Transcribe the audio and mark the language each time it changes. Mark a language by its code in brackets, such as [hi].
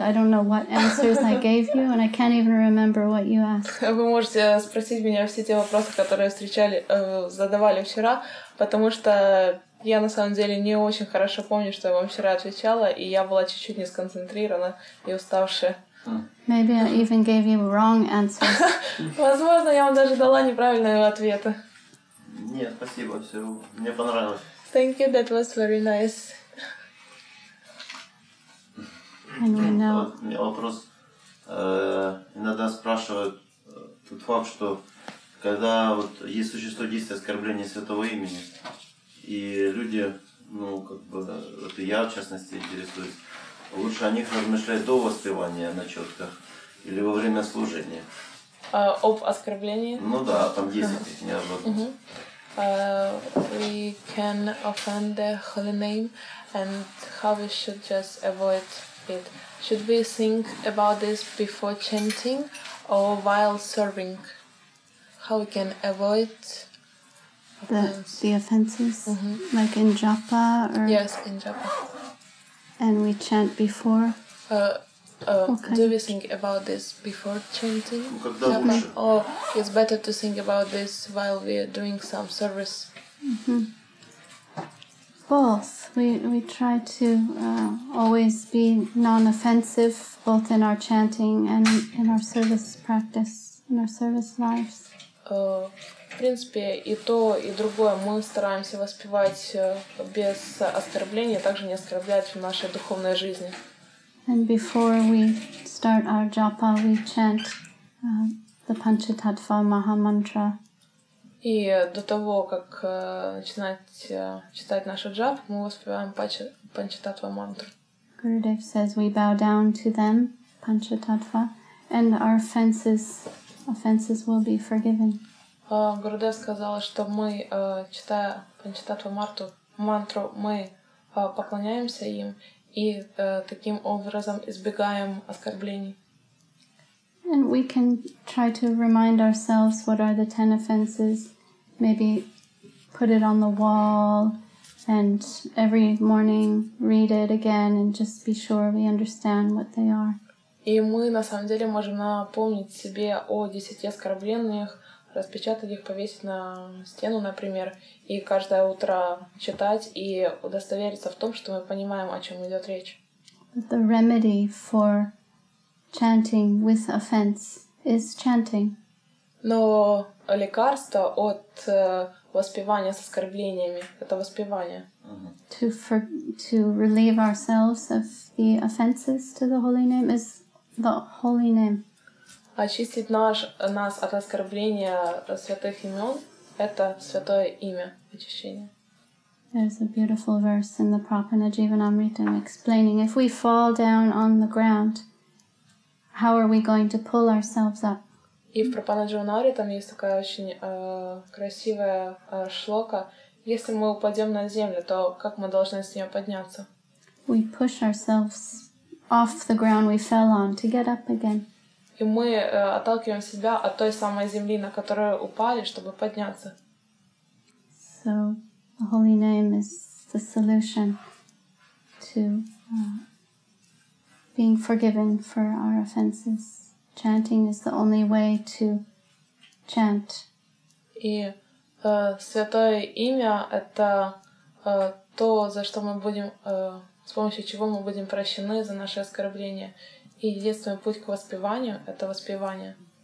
[en] I don't know what answers I gave you, and I can't even remember what you asked. [ru] Вы можете спросить меня все те вопросы, которые задавали вчера, потому что я на самом деле не очень хорошо помню, что я вам вчера отвечала, и я была чуть-чуть не сконцентрирована и уставшая. [en] Maybe I even gave you wrong answers. [ru] Возможно, я вам даже дала неправильные ответы. Нет, спасибо, все, мне понравилось. [en] Thank you, that was very nice. And we know. [ru] Вот, у меня вопрос. Иногда спрашивают тот факт, что когда вот есть существует действие оскорбления святого имени, и люди, ну, как бы, вот и я, в частности, интересуюсь, лучше о них размышлять до воспевания на четках или во время служения. Об оскорблении? Ну да, там 10 их не одно. [en] We can offend the holy name, and how we should just avoid it. Should we think about this before chanting or while serving? How we can avoid The offenses, like in japa or... Yes, in japa. And we chant before. Do we think about this before chanting? Japa? Or it's better to think about this while we are doing some service? Both. We try to always be non-offensive, both in our chanting and in our service practice, in our service lives. [ru] В принципе, и то, и другое мы стараемся воспевать без оскорбления, также не оскорблять в нашей духовной жизни. [en] And before we start our japa, we chant the Panchatattva Maha Mantra. [ru] И до того, как начинать читать наш джап, мы воспеваем Панчататтва мантру. [en] Gurudev says we bow down to them, Panchatattva, and our offenses will be forgiven. [ru] Гурудев сказал, что мы, читая Панчататтва мантру, мы поклоняемся им и таким образом избегаем оскорблений. [en] And we can try to remind ourselves what are the 10 offenses, maybe put it on the wall, and every morning read it again and just be sure we understand what they are. [ru] И мы на самом деле можем напомнить себе о 10 оскорблениях, распечатать их, повесить на стену, например, и каждое утро читать и удостовериться в том, что мы понимаем, о чем идет речь. [en] The remedy for chanting with offense is chanting. [ru] Но лекарство от воспевания с оскорблениями — это воспевание. [en] To relieve ourselves of the offenses to the holy name is the holy name. [ru] Очистить нас от оскорбления святых имен — это святое имя очищения. [en] There's a beautiful verse in the Prapana Jivanamritam explaining if we fall down on the ground, how are we going to pull ourselves up? [ru] И в Прапана Дживанари там есть такая очень красивая шлока. Если мы упадем на землю, то как мы должны с нее подняться? [en] We push ourselves off the ground we fell on to get up again. [ru] И мы отталкиваем себя от той самой земли, на которую упали, чтобы подняться. [en] So the holy name is the solution to being forgiven for our offenses. Chanting is the only way to chant. [ru] И святое имя — это то, за что мы будем, с помощью чего мы будем прощены за наши оскорбления. И единственный путь к воспеванию — это воспевание.